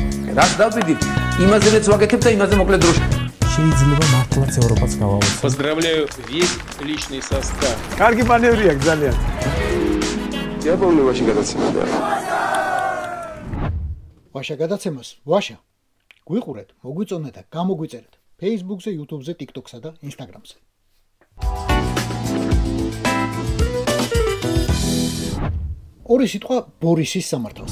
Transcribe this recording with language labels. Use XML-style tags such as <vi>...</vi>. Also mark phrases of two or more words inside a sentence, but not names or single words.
<ka>ვაკეთებ. რაც დავდივით, იმაზეც ვაკეთებ და იმაზე მოკლედ დროში. შეიძლება მართლაც ევროპაც გავავოცოთ.</ka> <ru>Поздравляю весь личный состав.</ru> <ka>კარგი მანევრია ძალიან. იაპონიაში გადაცემდა. ვაშა გადაცემას, ვაშა. გვიყურეთ, მოგვიწონეთ და გამოგვიწერეთ Facebook-ზე, YouTube-ზე, TikTok-სა და Instagram-ზე. ორი სიტყვა ბორისის სამართალს.</ka>